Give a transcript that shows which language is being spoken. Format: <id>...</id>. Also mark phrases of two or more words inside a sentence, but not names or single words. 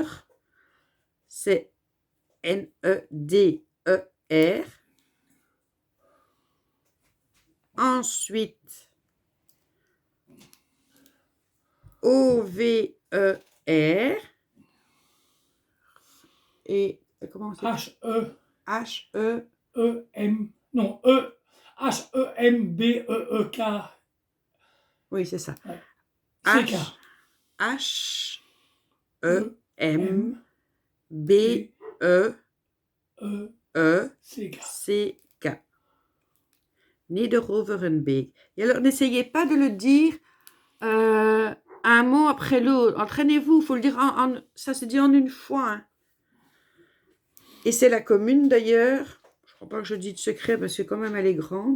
<fr>C'est N-E-D-E-R. Ensuite, O-V-E-R. Et comment c'est? H-E. H-E. E-M. Non, E. H-E-M-B-E-E-K. Oui, c'est ça. Ouais. H-E-M-B-E-E-C-K. Neder-Overenbeek. Et alors, n'essayez pas de le dire un mot après l'autre. Entraînez-vous, il faut le dire ça se dit en une fois. Hein. Et c'est la commune d'ailleurs, je ne crois pas que je dis de secret parce que quand même elle est grande.</fr>